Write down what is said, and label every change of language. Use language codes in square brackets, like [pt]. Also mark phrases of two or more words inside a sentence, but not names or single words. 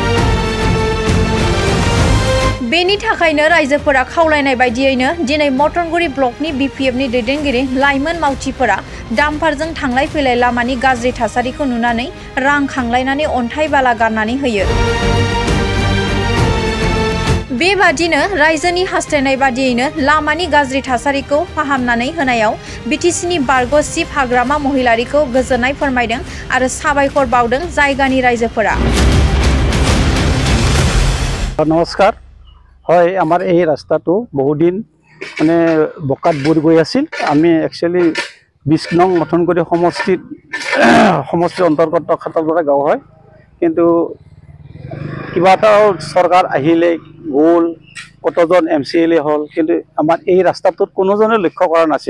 [brx] बेनि थाखायनो रायजोफोरा खावलायनाय बायदियैनो दिनै मथनगुरि ब्लकनि बिपिएफनि दैदेनगिरि लाइमोन मावथिफोरा डाम्पारजों थांलाय फैलाय लामानि गाज्रि थासारिखौ नुनानै रां खांलायनानै अन्थाइ बाला गारनानै होयो। बेबादिनो रायजोनि हास्थायनाय बादियैनो लामानि गाज्रि थासारिखौ फाहामनानै होनायाव बिटिसिनि बारग' चिफ हाग्रामा महिलारिखौ गोजोननाय फोरमायदों आरो साबायखर बावदों जायगानि रायजोफोरा। [as] नमस्कार। হয় আমার এই রাস্তাটো বহুদিন মানে বকাত বুৰ গৈ আছিল। আমি একচুয়ালি 20 নং মথনগুৰি সমষ্টিৰ অন্তৰ্গত খাতলপাৰা গাঁও হয়, কিন্তু কিবা এটা চৰকাৰ আহিলে গ'ল, কতজন MCLA হ'ল, কিন্তু আমাৰ এই ৰাস্তাটোত কোনোজনে লক্ষ্য কৰা নাছিল।